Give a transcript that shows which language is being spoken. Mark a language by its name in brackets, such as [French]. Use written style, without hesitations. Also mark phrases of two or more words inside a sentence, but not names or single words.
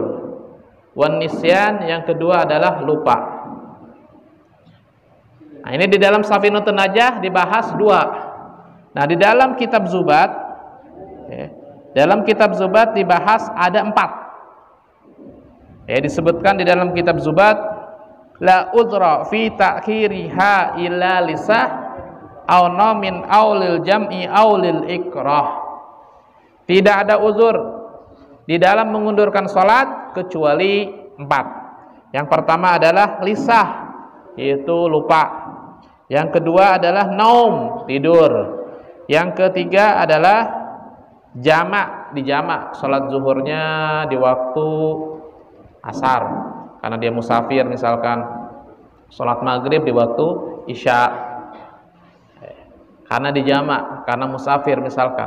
[Arabic] والنسيان, [Indonesian] yang kedua adalah lupa. Nah, ini di dalam Safinatun Najah dibahas dua. Nah, di dalam kitab Zubat, dalam kitab Zubat dibahas ada 4. Disebutkan di dalam kitab Zubat, [Arabic] لا عذر في تأخيرها إلا لنسيان أو نوم أو للجمع أو للإكراه. [Indonesian] Tidak ada uzur di dalam mengundurkan salat kecuali 4. Yang pertama adalah lisah, yaitu lupa. Yang kedua adalah naum, tidur. Yang ketiga adalah jamak, dijamak salat zuhurnya di waktu asar karena dia musafir, misalkan sholat maghrib di waktu isya karena dijamak, karena musafir misalkan.